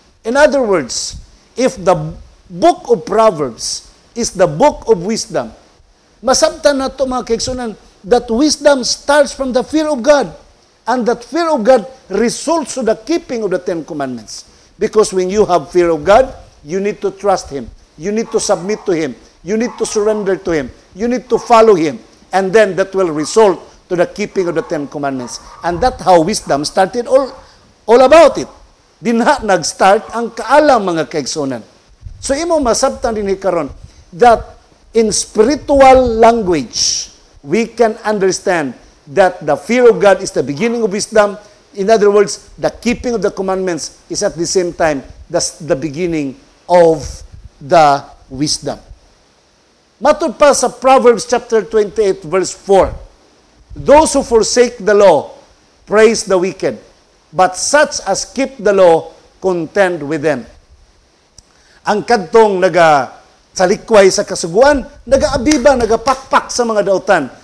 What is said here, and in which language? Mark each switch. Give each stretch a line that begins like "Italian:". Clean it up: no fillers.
English: In other words, if the book of Proverbs is the book of wisdom,
Cebuano: masabtan na ito mga kaigsuonan
English: that wisdom starts from the fear of God, and that fear of God results to the keeping of the 10 commandments. Because when you have fear of God, you need to trust Him. You need to submit to Him. You need to surrender to Him. You need to follow Him. And then that will result to the keeping of the 10 commandments. And that's how wisdom started all about it.
Cebuano: Dinha nag-start ang kaalam mga kaigsuonan.
English: So
Cebuano: imo masabtan din karon
English: that in spiritual language, we can understand that the fear of God is the beginning of wisdom. In other words, the keeping of the commandments is at the same time the beginning of the wisdom.
Cebuano: Matod pa sa
English: Proverbs chapter 28 verse 4, those who forsake the law praise the wicked, but such as keep the law contend with them.
Cebuano: Ang kadtong salikway sa kasuguan, nagaabiba, nagapakpak sa mga dautan.